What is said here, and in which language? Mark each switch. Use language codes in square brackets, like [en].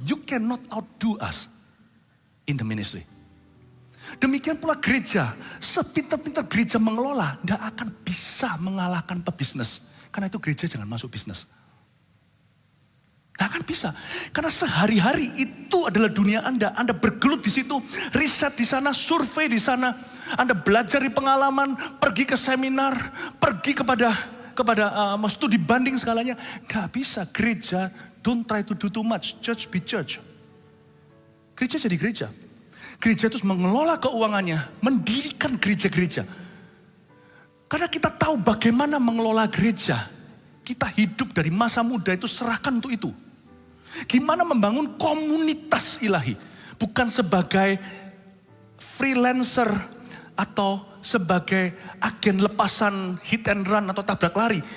[en] You cannot outdo us in the ministry. [id] Demikian pula gereja. Sepintar-pintar gereja mengelola, nggak akan bisa mengalahkan pebisnis. Karena itu gereja jangan masuk bisnis. Nggak akan bisa. Karena sehari-hari itu adalah dunia Anda. Anda bergelut di situ, riset di sana, survei di sana. Anda belajar di pengalaman, pergi ke seminar, pergi kepada studi banding segalanya. Gak bisa, gereja, [en] don't try to do too much, church be church. [id] Gereja jadi gereja. Gereja terus mengelola keuangannya, mendirikan gereja-gereja. Karena kita tahu bagaimana mengelola gereja. Kita hidup dari masa muda itu serahkan untuk itu. Gimana membangun komunitas ilahi. Bukan sebagai freelancer atau sebagai agen lepasan [en] hit and run [id] atau tabrak lari.